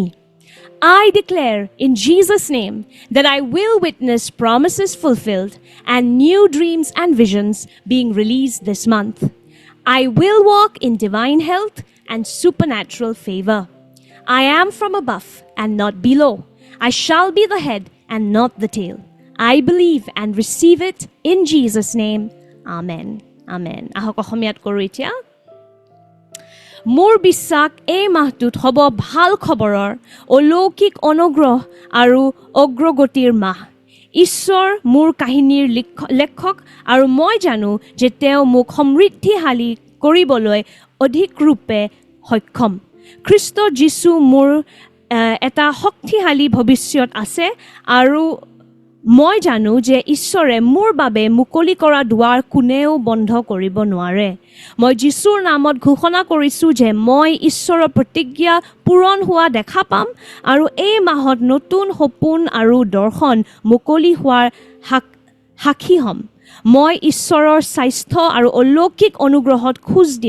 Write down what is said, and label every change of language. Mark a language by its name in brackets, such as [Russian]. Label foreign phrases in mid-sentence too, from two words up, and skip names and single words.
[English] I declare in Jesus' name that I will witness promises fulfilled and new dreams and visions being released this month. I will walk in divine health and supernatural favor. I am from above and not below. I shall be the head and not the tail. I believe and receive it in Jesus' name. Amen. Amen. [Assamese] আহক অসমীয়াত কৰোঁ এতিয়া. মোৰ বিশ্বাস এই মাহটোত হ'ব ভাল খবৰৰ অলৌকিক অনুগ্ৰহ আৰু অগ্ৰগতিৰ মাহ. ঈশ্বৰ মোৰ কাহিনীৰ লেখক আৰু মই জানো যে তেওঁ মোক সমৃদ্ধিশালী কৰিবলৈ অধিক ৰূপে সক্ষম খ্ৰীষ্ট যীশু মোৰ এটা শক্তিশালী ভৱিষ্যত আছে আৰু মই জানো যে ঈশ্বৰে মোৰ বাবে মুকলি কৰা দুৱাৰ কোনেও বন্ধ কৰিব নোৱাৰে মই যীশুৰ নামত ঘোষণা কৰিছো যে মই ঈশ্বৰৰ প্ৰতিজ্ঞা পূৰণ হোৱা দেখা পাম আৰু এই মাহত নতুন সপোন আৰু দৰ্শন মুকলি হোৱাৰ সাক্ষী হ'ম মই ঈশ্বৰৰ স্বাস্থ্য আৰু অলৌকিক অনুগ্ৰহত খোজ দিম।